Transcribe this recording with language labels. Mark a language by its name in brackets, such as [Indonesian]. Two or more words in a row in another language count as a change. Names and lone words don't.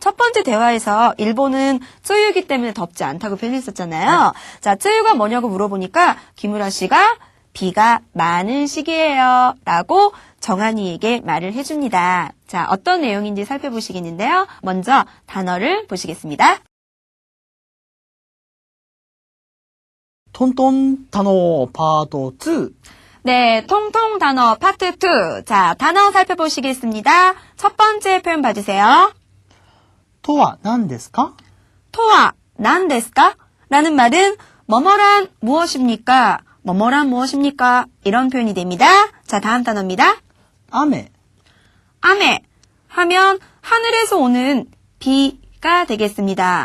[Korean] 첫 번째 대화에서 일본은 쯔유이기 때문에 덥지 않다고 표현했었잖아요. 자, 쯔유가 뭐냐고 물어보니까 김우라 씨가 비가 많은 시기예요. 라고 정한이에게 말을 해줍니다. 자, 어떤 내용인지 살펴보시겠는데요. 먼저 단어를 보시겠습니다. 통통 단어 파트2. 네, 통통 단어 파트 2. 자, 단어 살펴보시겠습니다. 첫 번째 표현 봐주세요. [Japanese] とは何ですか? とは何ですか? [Korean] 라는 말은 뭐뭐란 무엇입니까? 뭐뭐란 무엇입니까? 이런 표현이 됩니다. 자, 다음 단어입니다. [Japanese] 雨。 [Korean] 아메 하면 하늘에서 오는 비가 되겠습니다.